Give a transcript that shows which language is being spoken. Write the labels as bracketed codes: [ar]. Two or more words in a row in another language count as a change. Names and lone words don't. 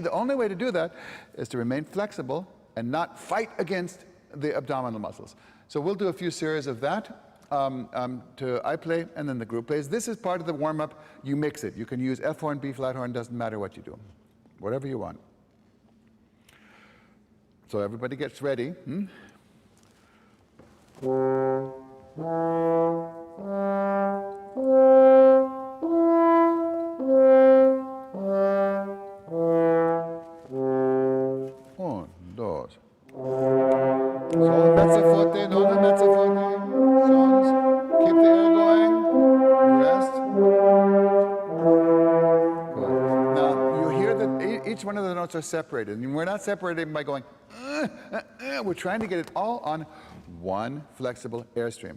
[en] The only way to do that is to remain flexible and not fight against the abdominal muscles. So we'll do a few series of that. I play, and then the group plays. This is part of the warm-up. You mix it. You can use F horn, B flat horn, doesn't matter what you do. Whatever you want. So everybody gets ready. [es] Un, dos. [en] Sol, [it] mezzo forte, non mezzo forte. [en] Sons. Keep the air going. Rest. Good. Now, you hear that each one of the notes are separated. And we're not separating by going, we're trying to get it all on one flexible airstream.